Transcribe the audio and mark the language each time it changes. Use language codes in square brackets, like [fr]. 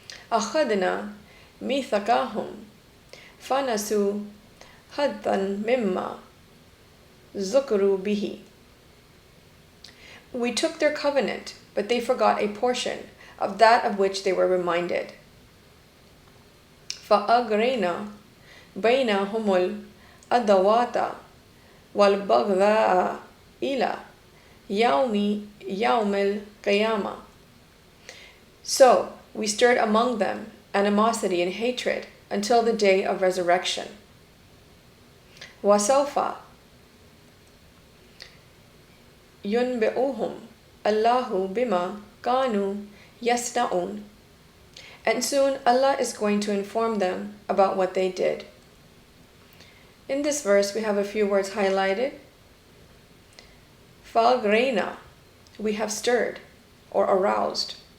[ar] أَخَذْنَا مِيثَاقَهُمْ فَنَسُوا حَظًّا مِمَّا ذُكِرُوا بِهِ, [en] we took their covenant, but they forgot a portion of that of which they were reminded. [ar] فأغرينا بينهم العداوة والبغضاء إلى يوم القيامة. [en] So we stirred among them animosity and hatred until the day of resurrection. [ar] وسوف ينبئهم الله بما كانوا يصنعون. [en] And soon Allah is going to inform them about what they did. In this verse, we have a few words highlighted. فَأَغْرَيْنَا, we have stirred or aroused.